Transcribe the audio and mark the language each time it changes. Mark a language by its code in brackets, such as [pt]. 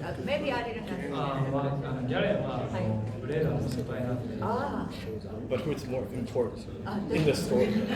[en] Maybe I didn't understand. [ja] ギャレンはブレードの先輩なんで。 [en] But who's more important in the story?